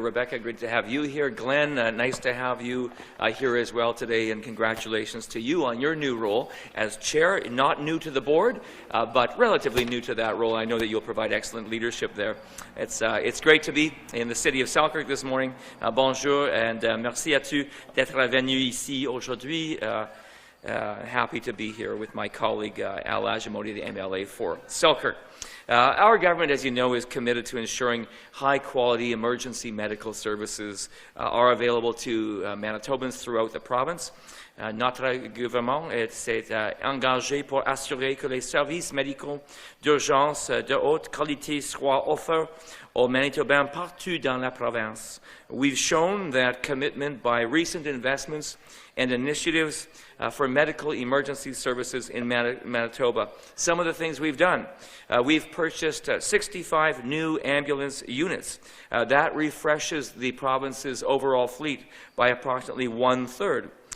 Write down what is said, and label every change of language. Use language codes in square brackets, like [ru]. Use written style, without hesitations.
[en] Rebecca, great to have you here. Glenn, nice to have you here as well today, and congratulations to you on your new role as chair. Not new to the board, but relatively new to that role. I know that you'll provide excellent leadership there. It's great to be in the city of Selkirk this morning. [fr] Bonjour, [en] and [fr] merci à tous d'être venu ici aujourd'hui. [en] Happy to be here with my colleague, Al Lagimodiere, the MLA for Selkirk. Our government, as you know, is committed to ensuring high-quality emergency medical services are available to Manitobans throughout the province. [fr] Notre gouvernement s'est engagé pour assurer que les services médicaux d'urgence de haute qualité soient offerts aux Manitobans partout dans la province. [en] We've shown that commitment by recent investments and initiatives for medical emergency services in Manitoba. Some of the things we've done. We've purchased 65 new ambulance units. That refreshes the province's overall fleet by approximately 1/3.